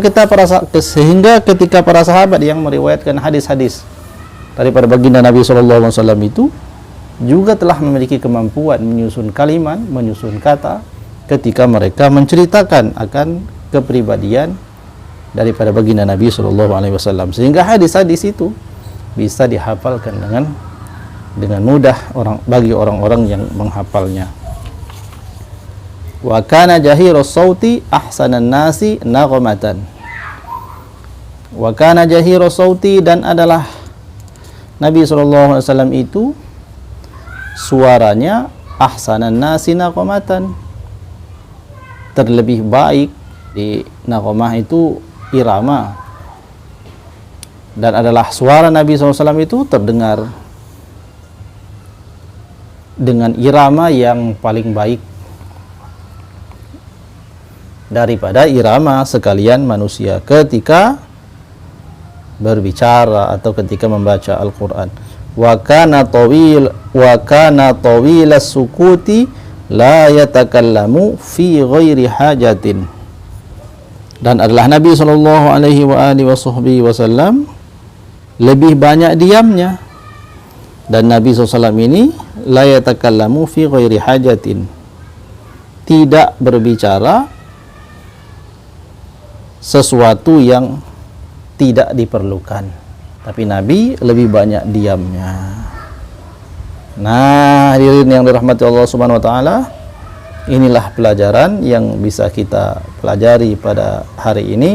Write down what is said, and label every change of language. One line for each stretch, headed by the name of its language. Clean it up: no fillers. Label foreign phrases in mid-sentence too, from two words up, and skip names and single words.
Indonesian: ketika para sahabat yang meriwayatkan hadis-hadis daripada baginda Nabi SAW itu juga telah memiliki kemampuan menyusun kalimat, menyusun kata ketika mereka menceritakan akan kepribadian daripada baginda Nabi SAW, sehingga hadis-hadis itu bisa dihafalkan dengan mudah bagi orang-orang yang menghafalnya.
Arabic: وكان جهير الصوت أحسن الناس نغمة. وكان جهير الصوت,
Indonesian: dan adalah Nabi SAW itu suaranya
Arabic: أحسن الناس نغمة,
Indonesian: terlebih baik. Di naghamah itu irama, dan adalah suara Nabi SAW itu terdengar dengan irama yang paling baik daripada irama sekalian manusia ketika berbicara atau ketika membaca Al-Quran.
Arabic: وكان طويل السكوت لا يتكلم في غير حاجة.
Indonesian: Dan adalah Nabi
Arabic: صلى الله عليه وسلم
Indonesian: lebih banyak diamnya. Dan Nabi SAW ini
Arabic: لا يتكلم في غير حاجة,
Indonesian: tidak berbicara sesuatu yang tidak diperlukan, tapi Nabi lebih banyak diamnya. Nah, hadirin yang dirahmati Allah
Arabic: سبحانه وتعالى,
Indonesian: inilah pelajaran yang bisa kita pelajari pada hari ini.